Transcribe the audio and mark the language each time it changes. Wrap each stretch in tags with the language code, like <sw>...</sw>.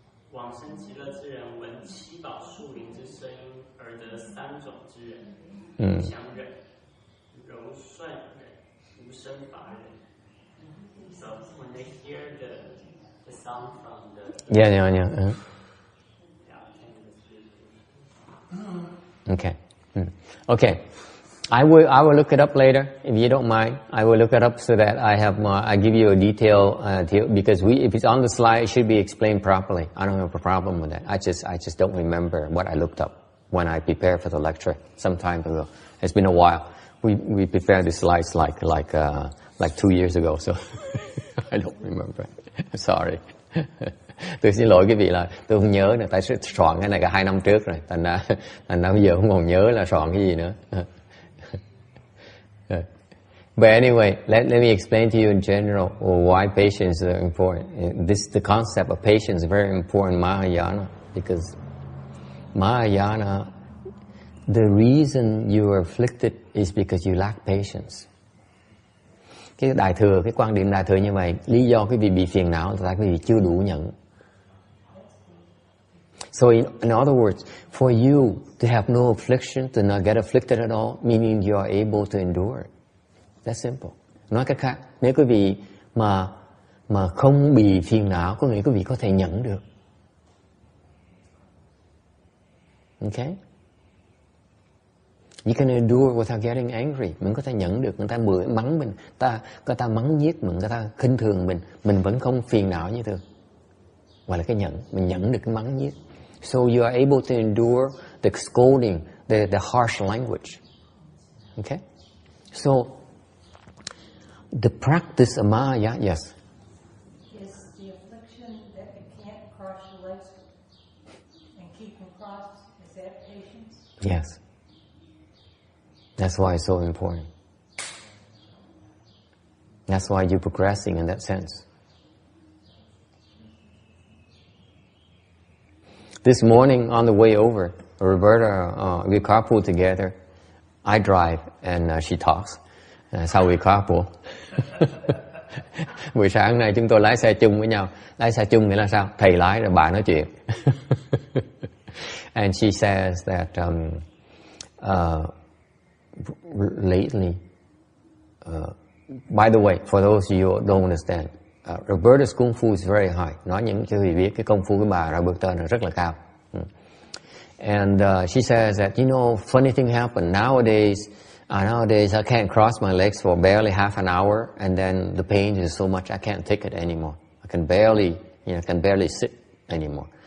<zh>往生极乐之人闻七宝树林之声音而得三种之人，祥忍、柔顺忍、无生法忍。</zh> <en>So when they hear the sound from the yeah. Okay. Okay. I will look it up later if you don't mind. I will look it up so that I have more. I give you a detail because if it's on the slide, it should be explained properly. I don't have a problem with that. I just don't remember what I looked up when I prepared for the lecture some time ago. It's been a while. We prepared the slides like 2 years ago, so I don't remember. Sorry.</en> <vi>Tôi xin lỗi quý vị là tôi không nhớ nữa, tại soạn cái này cả 2 năm trước rồi, thành ra bây giờ không còn nhớ là soạn cái gì nữa.</vi> <en>But anyway, let me explain to you in general why patience is important. The concept of patience is very important in Mahayana, because Mahayana, the reason you are afflicted is because you lack patience.</en> <vi>Cái đại thừa, cái quan điểm đại thừa như vậy, lý do quý vị bị phiền não là tại quý vị chưa đủ nhẫn.</vi> <en>So in other words, for you to have no affliction, to not get afflicted at all, meaning you are able to endure it. That's simple.</en> <vi>Nói cách khác, nếu quý vị mà không bị phiền não, có nghĩa quý vị có thể nhẫn được.</vi> <en>Okay? You can endure without getting angry.</en> <vi>Mình có thể nhẫn được, người ta mắng mình, người ta mắng nhiếc mình, người ta khinh thường mình vẫn không phiền não như thường. Gọi là cái nhẫn, mình nhẫn được cái mắng nhiếc.</vi> <en>So you are able to endure the scolding, the harsh language. Okay? So the practice of Maya, yes. Is the affliction that you can't cross your legs and keep them crossed, is that patience? Yes. That's why it's so important. That's why you're progressing in that sense. This morning on the way over, Roberta, we carpool together. I drive and she talks. Sau we carpool.</en> <vi>Buổi sáng nay chúng tôi lái xe chung với nhau. Lái xe chung nghĩa là sao? Thầy lái rồi bà nói chuyện.</vi> <en>And she says that lately, by the way, for those of you who don't understand, Roberta's Kung Fu is very high.</en> <vi>Nói những cho quý vị biết cái công phu của bà Roberta là rất là cao.</vi> <en>And she says that, you know, funny thing happened. Nowadays I can't cross my legs for barely half an hour, and then the pain is so much I can't take it anymore. I can barely sit anymore.</en>